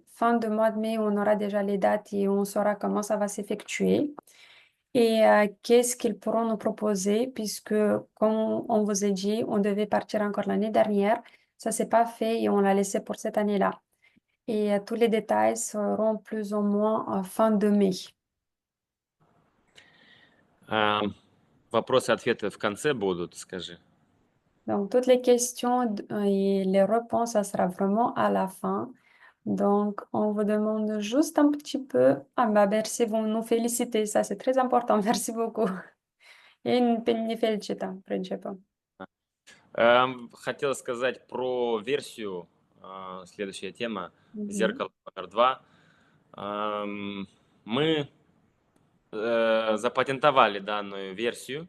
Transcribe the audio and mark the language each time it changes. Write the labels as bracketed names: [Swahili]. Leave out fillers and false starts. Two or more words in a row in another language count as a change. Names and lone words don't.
[French] Fin de mois de mai, on aura déjà les dates et on saura comment ça va s'effectuer et qu'est-ce qu'ils pourront nous proposer, puisque, comme on vous a dit, on devait partir encore l'année dernière. Ça s'est pas fait et on l'a laissé pour cette année-là. Et tous les détails seront plus ou moins en fin de mai. [Russian] Вопросы и ответы в конце будут, скажи. [French] Donc, toutes les questions et les réponses, ça sera vraiment à la fin. Donc, on vous demande juste un petit peu. Ah, bah, merci, vous nous félicitez, ça c'est très important. Merci beaucoup. [Russian] И не фельдшита, в принципе. Хотел сказать про версию, следующая тема, Мгм. зеркало номер 2. Мы запатентовали данную версию.